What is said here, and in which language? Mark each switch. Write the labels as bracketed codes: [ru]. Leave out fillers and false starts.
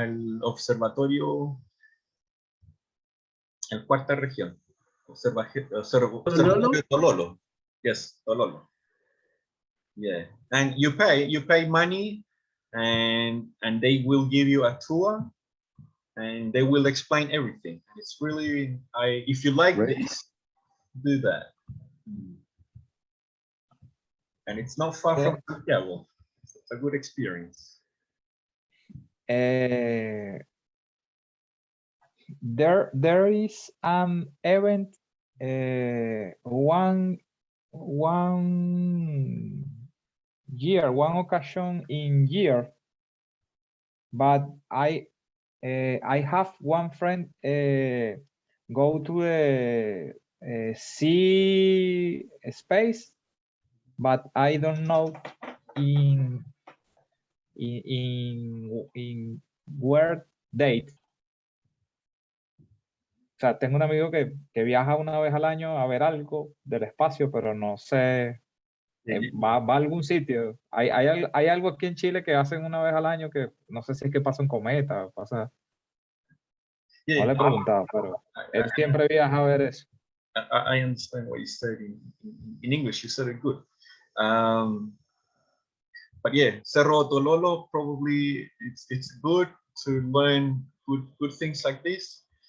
[es] El observatorio, en Cuarta Región. [en] Observatorio Tololo. Yes, Tololo. Yeah, and you pay money, and they will give you a tour, and they will explain everything. It's really, if you like this, do that. And it's not far from Santiago. It's a good experience. There is an event one occasion in year, but I have one friend go to the sea space, but I don't know in where date. [es] O sea, tengo un amigo que viaja una vez al año a ver algo del espacio, pero no sé, va a algún sitio. Hay algo aquí en Chile que hacen una vez al año que no sé si es que pasa un cometa, pasa. No le he preguntado, pero él siempre viaja a ver eso. [en] I understand what you said in English. You said it good. But yeah, Cerro Tololo, probably it's good to learn good things like this.